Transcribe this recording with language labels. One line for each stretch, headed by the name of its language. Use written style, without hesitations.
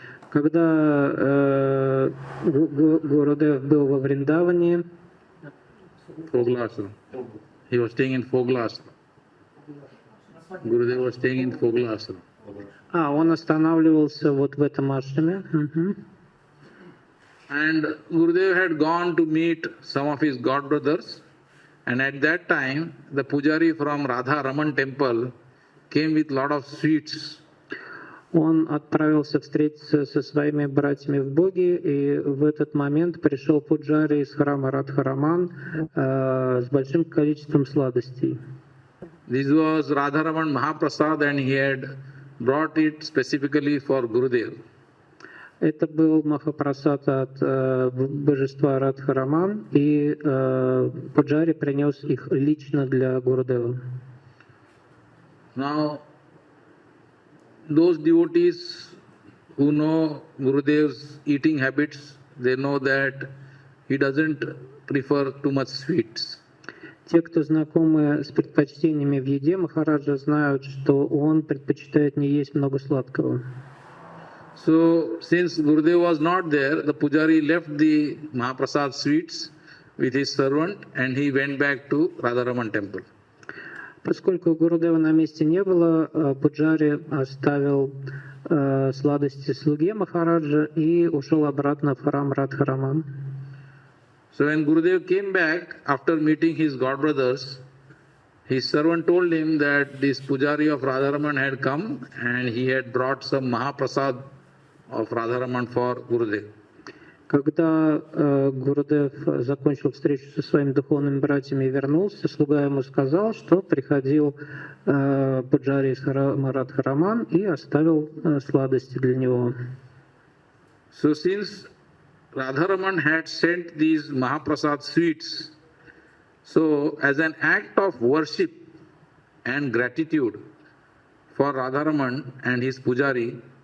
Russian: Когда Гурудев был во Вриндаване,
English: Fogla Ashram. He was staying in Fogla Ashram. Gurudev was staying in Fogla Ashram.
Russian: он останавливался вот в этом ашраме.
English: And Gurudev had gone to meet some of his god brothers, and at that time the pujari from Radha Raman temple came with lot of sweets.
Russian: Он отправился встретиться со своими братьями в Боге, и в этот момент пришел пуджари из храма Радха Раман с большим количеством сладостей.
English: This was Radharaman Mahaprasad, and he had brought it specifically for Gurudev.
Russian: Это был Махапрасад от божества Радха Раман, и пуджари принес их лично для Гурудева.
English: Now, those devotees who know Gurudev's eating habits, they know that he doesn't prefer too much sweets.
Russian: Те, кто знакомы с предпочтениями в еде Махараджа, знают, что он предпочитает не есть много сладкого.
English: So, since Gurudev was not there, the pujari left the Mahaprasad sweets with his servant and he went back to Radharaman temple.
Russian: Поскольку Гурудева на месте не было, пуджари оставил сладости слуге Махараджа и ушел обратно в храм Радхараман.
English: So when Gurudev came back after meeting his godbrothers, his servant told him that this pujari of Radharaman had come and he had brought some Mahaprasad of Radharaman for Gurudev.
Russian: Когда Гурудев закончил встречу со своими духовными братьями и вернулся, слуга ему сказал, что приходил пуджари из храма Радхараман и оставил сладости для него.
English: So since Radharaman had sent these Mahaprasad sweets, so as an act of worship and gratitude for Radharaman and his pujari,